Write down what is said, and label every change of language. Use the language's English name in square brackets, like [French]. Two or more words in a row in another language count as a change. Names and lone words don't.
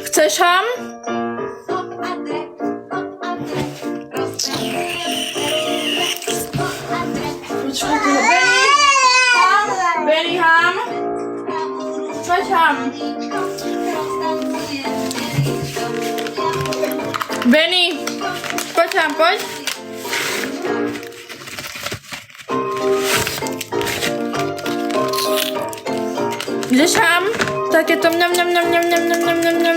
[Polish] Idziesz tam? Hop, Andrek, hop, Andrek. Hop, Andrek. Benny ham. Chodź ham. Benny, chodź tam, chodź. Idziesz tam? Takie to niam, niam, niam, niam, niam, niam, niam, niam, niam.